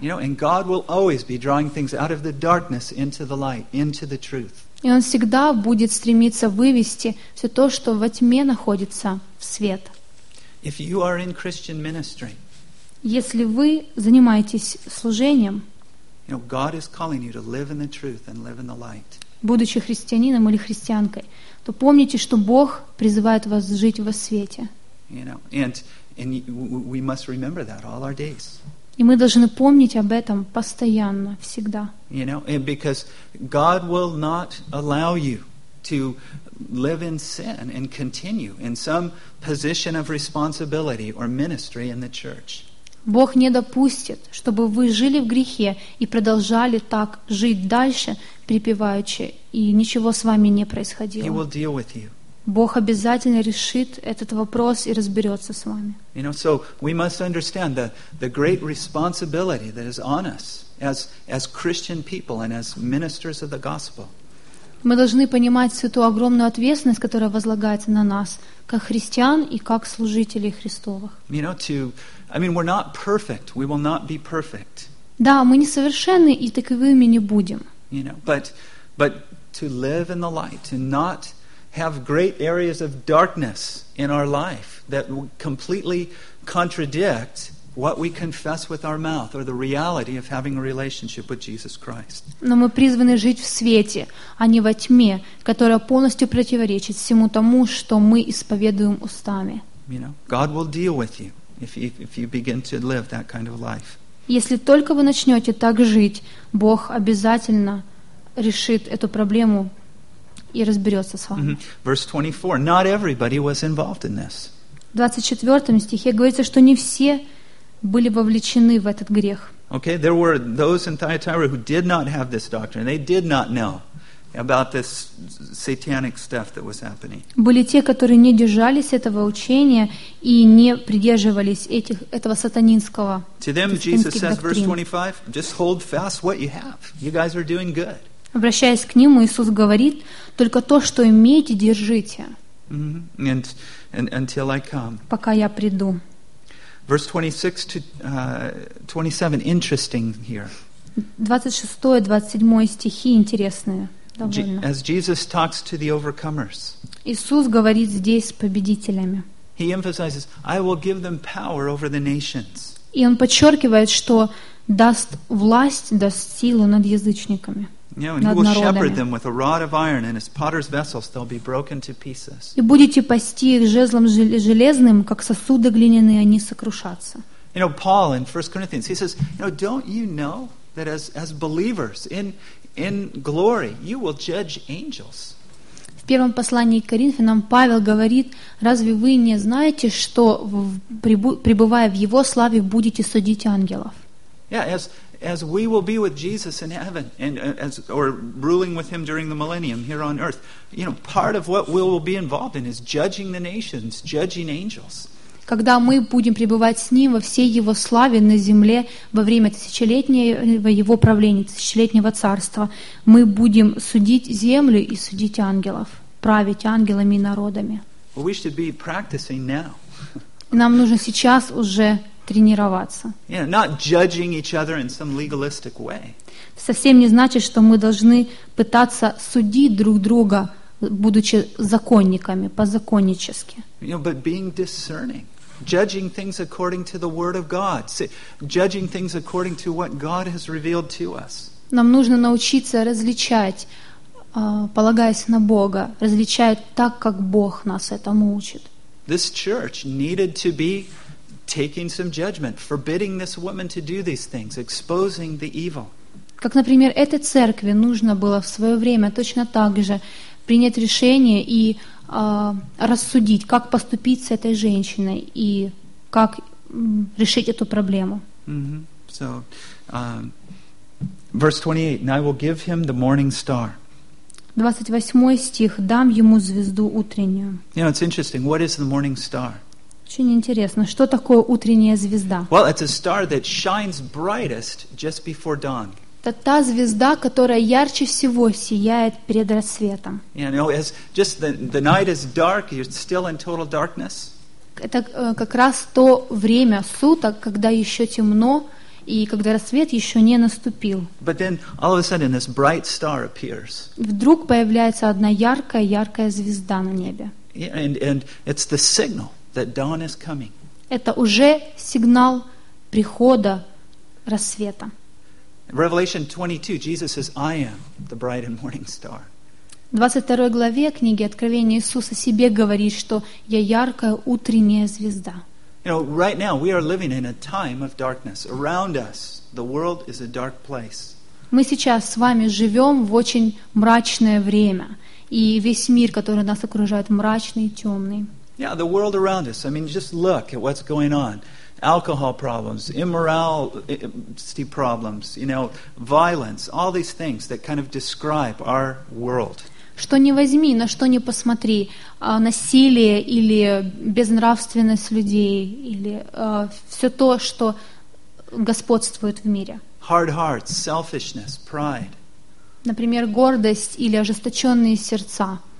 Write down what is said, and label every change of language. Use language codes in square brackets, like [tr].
[en] You know, and God will always be drawing things out of the darkness into the light, into the truth. [ru] И он всегда будет стремиться вывести все то, что во тьме находится, в свет. [en] If you are in Christian ministry, [ru] если вы занимаетесь служением, [en] you know, God is calling you to live in the truth and live in the light. [ru] Будучи христианином или христианкой, то помните, что Бог призывает вас жить во свете. [en] You know, and we must remember that all our days. [ru] И мы должны помнить об этом постоянно, всегда. [en] You know, and because God will not allow you to live in sin and continue in some position of responsibility or ministry in the church. [ru] Бог не допустит, чтобы вы жили в грехе и продолжали так жить дальше, припеваючи, и ничего с вами не происходило. [en] He will deal with you. [ru] Бог обязательно решит этот вопрос и разберется с вами. [en] You know, so we must understand the great responsibility that is on us as Christian people and as ministers of the gospel. [ru] Мы должны понимать всю ту огромную ответственность, которая возлагается на нас, как христиан и как служителей Христовых. [en] You know, we're not perfect. We will not be perfect. [ru] Да, мы несовершенны и таковыми не будем. [en] You know, but to live in the light, to not have great areas of darkness in our life that completely contradict what we confess with our mouth or the reality of having a relationship with Jesus Christ. [ru] Но мы призваны жить в свете, а не во тьме, которая полностью противоречит всему тому, что мы исповедуем устами. [en] You know, God will deal with you if you begin to live that kind of life. [ru] Если только вы начнете так жить, Бог обязательно решит эту проблему и разберется с вами. [en] Mm-hmm. Verse 24. Not everybody was involved in this. [ru] В 24 стихе говорится, что не все были вовлечены в этот грех. [en] Okay, there were those in Thyatira who did not have this doctrine. They did not know about this satanic stuff that was happening. [ru] Были те, которые не держались этого учения и не придерживались этого сатанинского. [en] To them, Jesus says, verse 25, just hold fast what you have. You guys are doing good. [ru] Обращаясь к ним, Иисус говорит: только то, что имеете, держите. [en] Mm-hmm. And until I come. [ru] Пока я приду. [en] Verse 26 to 27, interesting here. [ru] 26-27 стихи интересные. [en] As Jesus talks to the overcomers. [ru] Иисус говорит здесь с победителями. [en] He emphasizes, I will give them power over the nations. [ru] И он подчеркивает, что даст власть, даст силу над язычниками. И будете пасти их жезлом железным, как сосуды глиняные, они сокрушатся. [en] You know, Paul in 1 Corinthians, he says, you know, don't you know that as believers in glory, you will judge angels? [ru] В первом послании к Коринфянам Павел говорит, разве вы не знаете, что пребывая в его славе, будете судить ангелов? [en] Yeah, as we will be with Jesus in heaven and as or ruling with him during the millennium here on earth, you know, part of what we will be involved in is judging the nations, judging angels. [ru] Когда мы будем пребывать с ним во всей его славе на земле во время тысячелетнего его правления, тысячелетнего царства, мы будем судить землю и судить ангелов, править ангелами и народами. [en] Well, we should be practicing now. [ru] Нам нужно сейчас уже тренироваться. [en] Yeah, not judging each other in some legalistic way. [ru] Совсем не значит, что мы должны пытаться судить друг друга, будучи законниками, по-законнически. [en] You know, but being discerning, judging things according to the word of God, judging things according to what God has revealed to us. [ru] Нам нужно научиться различать, полагаясь на Бога, различать так, как Бог нас этому учит. [en] This church needed to be taking some judgment, forbidding this woman to do these things, exposing the evil. [ru] Как, например, этой церкви нужно было в свое время точно так же принять решение и рассудить, как поступить с этой женщиной и как решить эту проблему. Mm-hmm. [en] So, verse 28, and I will give him the morning star. [ru] 28 стих, дам ему звезду утреннюю. [en] You know, it's interesting, what is the morning star? [ru] Очень интересно, что такое утренняя звезда? [en] Well, it's a star that shines brightest just before dawn. [ru] Это та звезда, которая ярче всего сияет перед рассветом. [en] You know, as just the night is dark, you're still in total darkness. [ru] Это как раз то время суток, когда еще темно, и когда рассвет еще не наступил. [en] But then, all of a sudden, this bright star appears. [ru] Вдруг появляется одна яркая-яркая звезда на небе. [en] And it's the signal that dawn is coming. [ru] Это уже сигнал прихода рассвета. [en] Revelation 22, Jesus says, I am the bright and morning star. [ru] В 22 главе книги Откровения Иисус о себе говорит, что «Я яркая утренняя звезда». [en] You know, right now we are living in a time of darkness. Around us, the world is a dark place. [ru] Мы сейчас с вами живем в очень мрачное время. И весь мир, который нас окружает, мрачный и темный. [en] Yeah, the world around us. I mean, just look at what's going on. Alcohol problems, immorality problems, you know, violence, all these things that kind of describe our world. [ru] Что ни возьми, на что ни посмотри, насилие или безнравственность людей, или все то, что господствует в мире. [en] Hard hearts, selfishness, pride. [ru] Например, гордость или ожесточенные сердца.